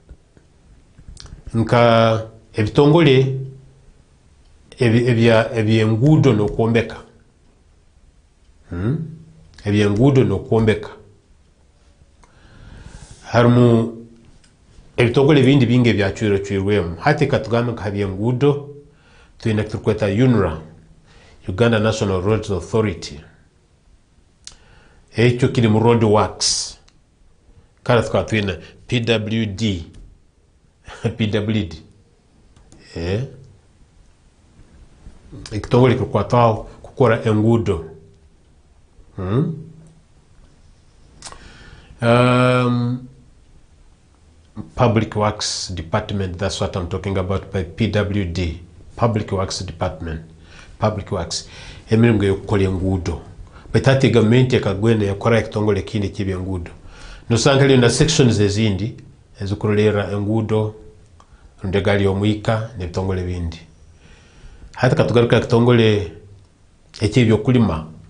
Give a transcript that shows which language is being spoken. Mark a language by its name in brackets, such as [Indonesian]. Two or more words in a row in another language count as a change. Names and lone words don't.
[Tooro] nka ebitongole ebyengudo n'okwombeka ebyengudo n'okwombeka harimu ebitongole bindi bingi ebyacwirwemu hati katugambe nka ebyengudo tuyina tukweta UNRA, Uganda National Roads Authority. Ekyo kiri mu [English] road works. [Tooro] Kala tukaba tuyina PWD. PWD. Ekitongole kikwataho kukora engudo. [English] Public Works Department, that's what I'm talking about by PWD. Public Works Department. Public Works. [Tooro] Emirimo yokukola engudo. Betati government yakagwene yakora ekitongole kindi kibe engudo. Nosanga lyo na sections ezindi ezikurolera engudo ndegali omwika nebitongole bindi. Hata katugaruka kitongole ekibyo kulima.